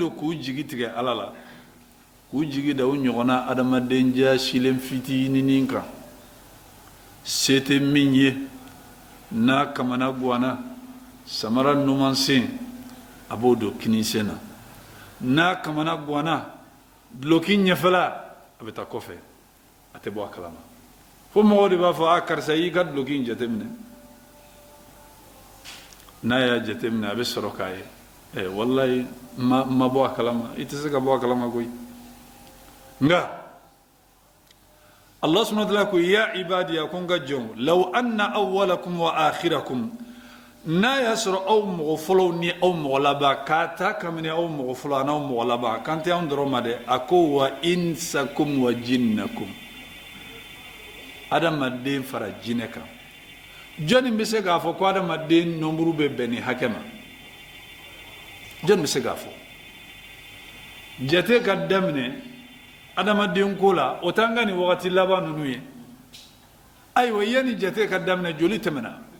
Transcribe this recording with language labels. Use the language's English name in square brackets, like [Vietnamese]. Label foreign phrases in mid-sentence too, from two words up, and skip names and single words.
[Bambara] don k'u jigi tigɛ ala la k'u jigi da u ɲɔgɔnna adamadenja silen fitinin kan se tɛ min ye n'a kamana guwanna samara numansen a b'o don kinisen na n'a kamana guwanna duloki ɲɛfɛla a bɛ taa kɔfɛ a tɛ bɔ a kalama fo mɔgɔw de b'a fɔ a karisa y'i ka duloki in jateminɛ n'a y'a jateminɛ a bɛ sɔrɔ k'a ye wallahi ma bɔ a kalama i tɛ se ka bɔ a kalama koyi nga [Arabic] الله سبحانه وتعالى [Bambara] ko [Arabic] يا عبادي [Bambara] ko n ka jɔnw [Arabic] لو أن أولكم وآخركم [Bambara] n'a y'a sɔrɔ aw mɔgɔ fɔlɔw ni aw mɔgɔ laban k'a ta kabini aw mɔgɔ fɔlɔ ani aw mɔgɔ laban kan tɛ anw dɔrɔn ma dɛ a ko [Arabic] وإنسكم وجنكم [Bambara] adamaden fara jinɛ kan jɔnni bɛ se k'a fɔ ko adamaden nombre bɛ bɛn nin hakɛ ma jɔnni bɛ se k'a fɔ jate ka daminɛ adamaden ko la o t'an ka nin wagati laban ninnu ye ayiwa yanni jate ka daminɛ joli tɛmɛna